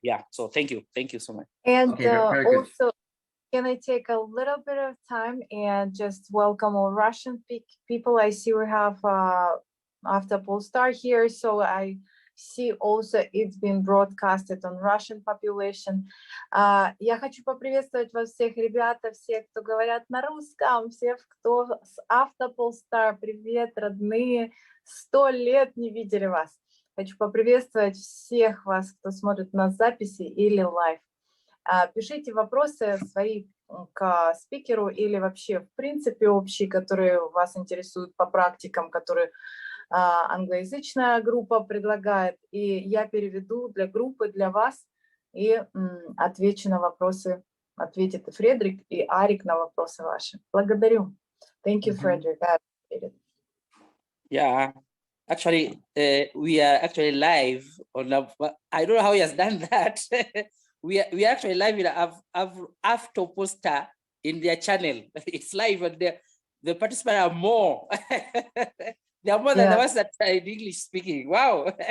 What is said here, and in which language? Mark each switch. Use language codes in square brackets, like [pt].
[en] Yeah. So thank you so much. And okay, very good. Also, can I take a little bit of time and just welcome all Russian people? I see we have after Polestar here, so I see also it's been broadcasted on Russian population. [ru] Я хочу поприветствовать вас всех, ребята, всех, кто говорят на русском, всех, кто с Автополстар. Привет, родные, 100 лет не видели вас. Хочу поприветствовать всех вас, кто смотрит на записи или лайв. Пишите вопросы свои к спикеру или вообще в принципе общие, которые вас интересуют по практикам, которые англоязычная группа предлагает. И я переведу для группы, для вас, и отвечу на вопросы, ответит и Фредерик, и Арик на вопросы ваши. Благодарю. [en] Thank you, Frederick. I appreciate it. Yeah. Actually, we are actually live on. I don't know how he has done that. we are actually live in after poster in their channel. It's live, and the participants are more. They are more than the ones that are in English speaking. Wow!